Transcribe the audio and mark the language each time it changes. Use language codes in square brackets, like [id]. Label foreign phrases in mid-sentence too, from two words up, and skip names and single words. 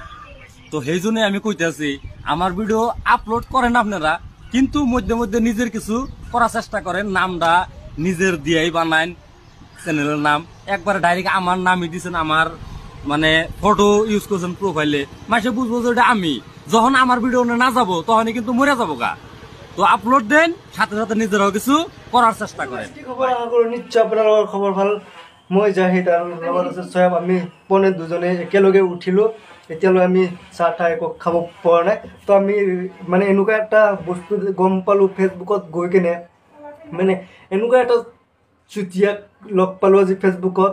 [bn] তো সেই জন্য আমি কইতেছি, আমার ভিডিও আপলোড করেন আপনারা, কিন্তু মধ্যে মধ্যে নিজের কিছু করার চেষ্টা করেন, নামটা নিজের দিয়েই বানান, চ্যানেলের নাম একবারে ডাইরেক্ট আমার নামই দিচ্ছেন, আমার মানে ফটো ইউজ করছেন প্রোফাইলে, মাসে বুঝবো যে এটা আমি। যখন আমার ভিডিও না যাবো তখনই কিন্তু মরে যাবো গা। তো আপলোড দেন, সাথে সাথে নিজেরাও কিছু করার চেষ্টা করেন। [as] নিশ্চয় আপোনালোকৰ খবৰ ভাল। মই জাহিদ আৰু লগত আছে চয়াব। আমি পনে দুজনে একেলগে উঠিলো, এতিয়ালৈ আমি চাহ ঠাই একো খাব পৰা নাই। তো আমি মানে এনেকুৱা এটা বস্তু গম পালো ফেচবুকত গৈ কিনে, মানে এনেকুৱা এটা চুতীয়াক লগ পালো আজি ফেচবুকত।